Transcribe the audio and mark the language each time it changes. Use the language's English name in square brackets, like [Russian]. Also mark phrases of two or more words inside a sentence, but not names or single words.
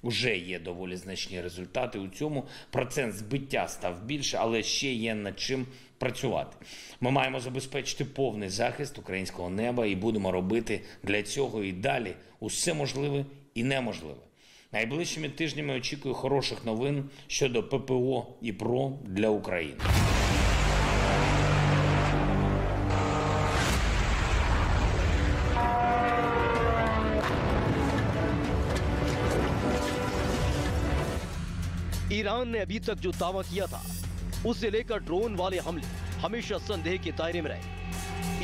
[Ukrainian] Уже є доволі значні результати у цьому. Процент збиття став більше, але ще є над чим працювати. Ми маємо забезпечити повний захист українського неба і будемо робити для цього і далі усе можливе і неможливе. Найближчими тижнями очікую хороших новин щодо ППО і ПРО для України. [Hindi] ईरान ने अभी तक जो दावा किया था उसे लेकर ड्रोन वाले हमले हमेशा संदेह के दायरे में रहे।